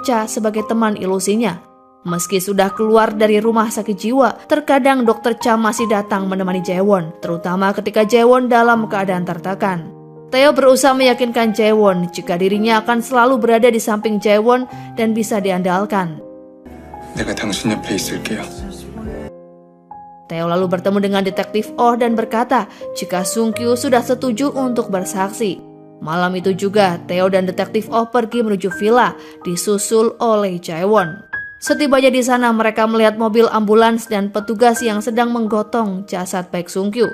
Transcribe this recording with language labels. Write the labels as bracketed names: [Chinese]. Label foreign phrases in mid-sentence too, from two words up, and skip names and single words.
[Indonesian] Cha sebagai teman ilusinya. Meski sudah keluar dari rumah sakit jiwa, terkadang dokter Cha masih datang menemani Jaewon, terutama ketika Jaewon dalam keadaan tertekan. Tae berusaha meyakinkan Jaewon jika dirinya akan selalu berada di samping Jaewon dan bisa diandalkan. [Korean] 내가 당신 옆에 있을게요. [Indonesian] Tae lalu bertemu dengan detektif Oh dan berkata jika Sung-kyu sudah setuju untuk bersaksi. Malam itu juga, Tae dan detektif Oh pergi menuju villa, disusul oleh Jaewon. Setibanya di sana, mereka melihat mobil ambulans dan petugas yang sedang menggotong jasad Baek Sung-kyu.